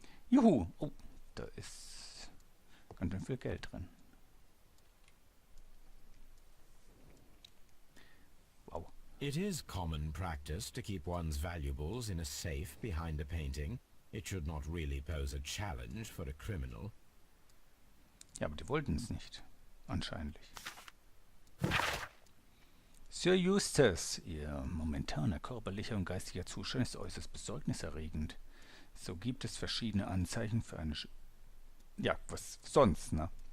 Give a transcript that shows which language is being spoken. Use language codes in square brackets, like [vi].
[de] Juhu. Oh, da ist ganz schön viel Geld drin. Wow. [en] It is common practice to keep one's valuables in a safe behind a painting. It should not really pose a challenge for a criminal. [de] Ja, aber die wollten es nicht. Anscheinend. Sir Eustace, Ihr momentaner körperlicher und geistiger Zustand ist äußerst besorgniserregend. So gibt es verschiedene Anzeichen für eine... Ja, was sonst, ne?